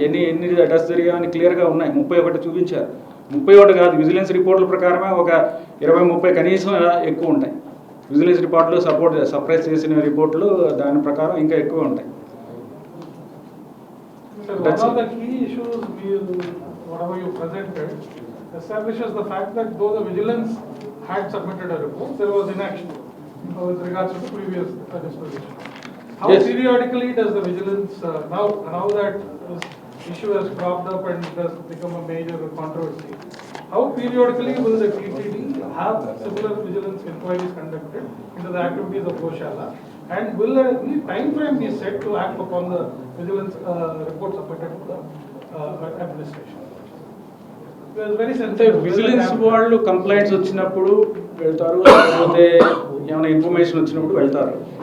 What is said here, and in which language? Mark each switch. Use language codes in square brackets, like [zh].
[te] ఎన్ని డెత్స్ జరిగాయని క్లియర్గా ఉన్నాయి. 31 చూపించారు. 31 కాదు, విజిలెన్స్ రిపోర్టుల ప్రకారమే ఒక 20-30 కనీసం ఎక్కువ ఉంటాయి. విజిలెన్స్ రిపోర్టులు సప్రెస్ చేసిన రిపోర్టులు దాని ప్రకారం ఇంకా ఎక్కువ ఉంటాయి. [en] One of the key issues whatever you presented establishes the fact that though the vigilance had submitted a report, there was inaction with regards to the previous disposition. How periodically does the vigilance now that this issue has cropped up and it has become a major controversy, how periodically will the TTD have similar vigilance inquiries conducted into the activities of Goshala? And will any time frame be set to act upon the vigilance reports submitted to the administration? It was very [te] అంటే [en] sensitive. [te] Vigilance వాళ్ళు complaints వచ్చినప్పుడు వెళ్తారు, లేకపోతే ఏమైనా information వచ్చినప్పుడు వెళ్తారు.